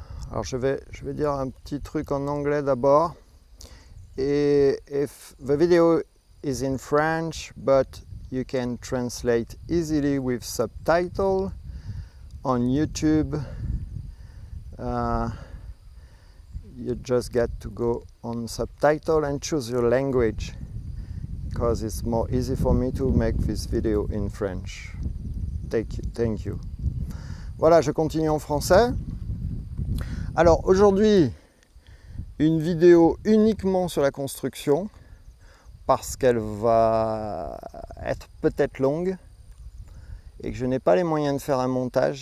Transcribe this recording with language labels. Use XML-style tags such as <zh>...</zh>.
<fr>Alors je vais dire un petit truc en anglais d'abord.</fr> <en>Et if the video is in French, but you can translate easily with subtitle on YouTube. You just get to go on subtitle and choose your language, because it's more easy for me to make this video in French. Thank you.</en> <fr>Voilà, je continue en français. Alors aujourd'hui, une vidéo uniquement sur la construction, parce qu'elle va être peut-être longue et que je n'ai pas les moyens de faire un montage.</fr>